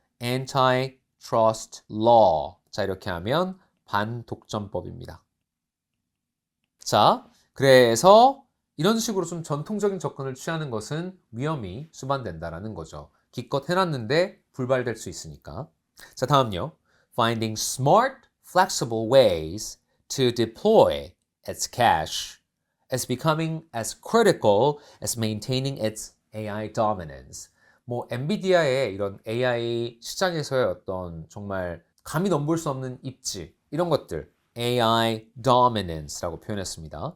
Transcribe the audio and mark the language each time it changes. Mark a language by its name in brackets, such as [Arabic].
[English] anti-trust law. [Korean] 자, 이렇게 하면 반독점법입니다. 자, 그래서 이런 식으로 좀 전통적인 접근을 취하는 것은 위험이 수반된다라는 거죠. 기껏 해놨는데 불발될 수 있으니까. 자, 다음요. [English] Finding smart, flexible ways to deploy its cash is becoming as critical as maintaining its AI dominance. [Korean] 뭐 엔비디아의 이런 AI 시장에서의 어떤 정말 감히 넘볼 수 없는 입지, 이런 것들 AI dominance라고 표현했습니다.